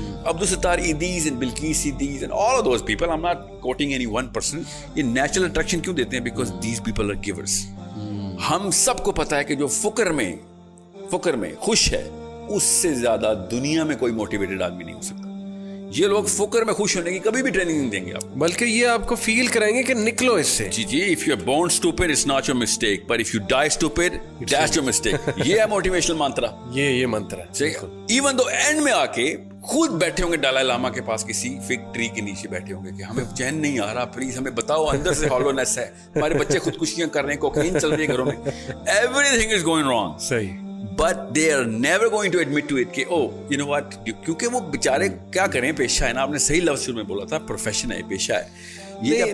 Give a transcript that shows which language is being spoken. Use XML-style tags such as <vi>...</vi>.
<en>Abdul Sattar Edhis and Bilquis Edhis and all of those people, I am not quoting any one person,</en> <ur>یہ natural attraction کیوں دیتے ہیں؟</ur> <en>Because these people are givers.</en> <ur>ہم سب کو پتا ہے کہ جو فقر میں خوش ہے اس سے زیادہ دنیا میں کوئی موٹیویٹڈ آدمی نہیں ہو سکتا. یہ لوگ فقر میں خوش ہونے کی کبھی بھی ٹریننگ نہیں دیں گے آپ کو, بلکہ یہ آپ کو فیل کرائیں گے کہ نکلو اس سے.</ur> <en>جی if you are born stupid it's not your mistake, but if you die stupid that's your mistake.</en> <ur>یہ ہے موٹیویشنل منترا, یہ منتر ہے.</ur> <en>even though</en> <ur>اینڈ میں آ کے خود بیٹھے ہوں گے ڈالائی لاما کے پاس کسی فگ ٹری کے نیچے بیٹھے ہوں گے کہ ہمیں چین نہیں آ رہا, پلیز ہمیں بتاؤ, اندر سے ہالونیس ہے, ہمارے بچے خودکشیاں کر رہے ہیں, کوکین چل رہی ہے گھروں میں,</ur> <en>everything is going wrong.</en> <ur>صحیح.</ur> <en>But they are never going to admit to it</en> <ur>کہ</ur> <en>oh you know what,</en> <ur>کیونکہ وہ بیچارے کیا کریں, پیشہ ہے نا, آپ نے صحیح لفظ شروع میں بولا تھا, پروفیشن ہے, پیشہ ہے یہ.</ur>